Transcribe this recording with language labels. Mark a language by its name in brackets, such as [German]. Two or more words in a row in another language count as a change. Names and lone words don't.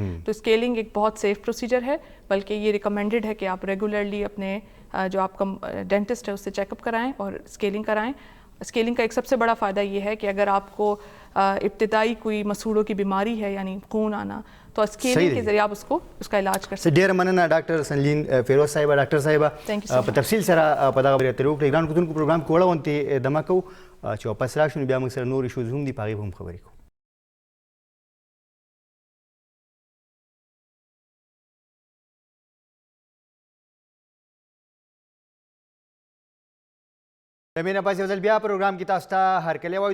[Urdu] تو اسکیلنگ ایک بہت [English] safe procedure [Urdu] ہے, بلکہ یہ ریکمینڈڈ ہے کہ آپ ریگولرلی اپنے جو آپ کا ڈینٹسٹ ہے اس سے چیک اپ کرائیں اور اسکیلنگ کرائیں. اسکیلنگ کا ایک سب سے بڑا فائدہ یہ ہے کہ اگر آپ کو ابتدائی کوئی مسوڑوں کی بیماری ہے یعنی خون آنا, تو اسکیلنگ کے ذریعے آپ اس کا علاج کر سکتے ہیں. [Pashto] ډېره مننه ډاکټر سنلین فیروز صاحبه. ډاکټر صاحبه په تفصیل سره په دغه خبرې اترې وکړې. ګران کتونکو پروګرام کې وړاندې دمه کوو چې واپس راشو نو بیا موږ سره نور ایشوز هم دي, په هغې به هم خبرې کوو. مینه پاس یو ځل بیا پروګرام کې تاسو ته هرکلی وایو.